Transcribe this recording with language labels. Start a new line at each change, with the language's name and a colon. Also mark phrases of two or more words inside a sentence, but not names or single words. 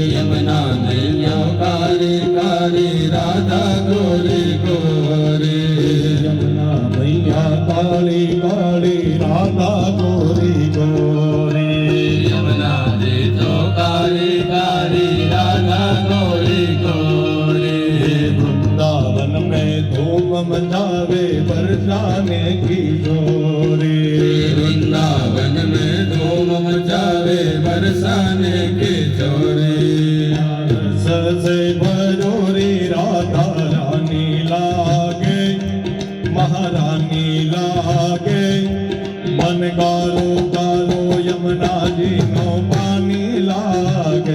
Gujarati: યમુના નૈયા કાળી કાળી રાધા ગોરી ગોરી યમુના મૈયા કાળી કાળી રાધા ગોરી ગોરી. યમુના જી તો કાળી કાળી રાધા ગોરી ગોરી
Hindi: वृंदावन में धूम मचावे बरसाने की जोरी. वृंदावन में धूम मचावे बरसाने के चोरे रस से भरो रे राधा रानी लागे महारानी लागे मन कारो कारो यमुना जी नो पानी लागे.